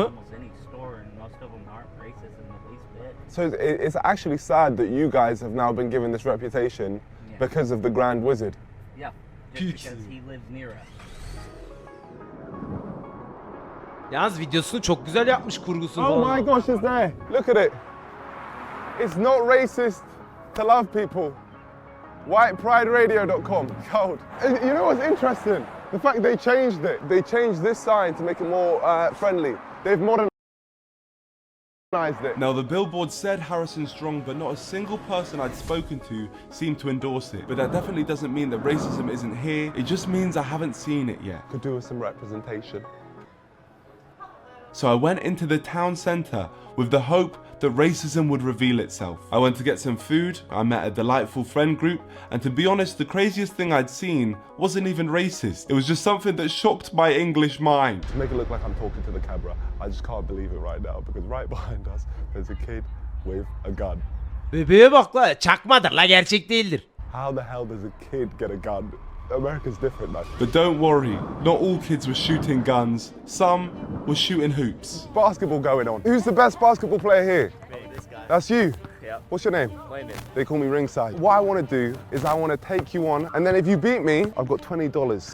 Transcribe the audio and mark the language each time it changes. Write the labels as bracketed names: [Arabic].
[English] Almost any store, and most of them aren't racist in the least bit. So it's actually sad that you guys have now been given this reputation because of the Grand Wizard. Yeah, just because he lives near us. [Turkish] Yalnız videosunu çok güzel yapmış, kurgusunu Oh falan. [English] my gosh, it's there. Look at it. It's not racist to love people. WhitePrideRadio.com. Gold. And you know what's interesting? The fact they changed it. They changed this sign to make it more friendly. They've modernized it. Now the billboard said Harrison strong, but not a single person I'd spoken to seemed to endorse it. But that definitely doesn't mean that racism isn't here. It just means I haven't seen it yet. Could do with some representation. So I went into the town centre with the hope that racism would reveal itself. I went to get some food, I met a delightful friend group, and to be honest, the craziest thing I'd seen wasn't even racist. It was just something that shocked my English mind. To make it look like I'm talking to the camera, I just can't believe it right now because right behind us there's a kid with a gun. [Turkish] Bebeğe bak la, çakmadır la, gerçek değildir. [English] How the hell does a kid get a gun? America's different, man. But don't worry, not all kids were shooting guns. Some were shooting hoops. Basketball going on. Who's the best basketball player here? Me, this guy. That's you? Yeah. What's your name? Landon. They call me Ringside. What I want to do is I want to take you on, and then if you beat me, I've got $20.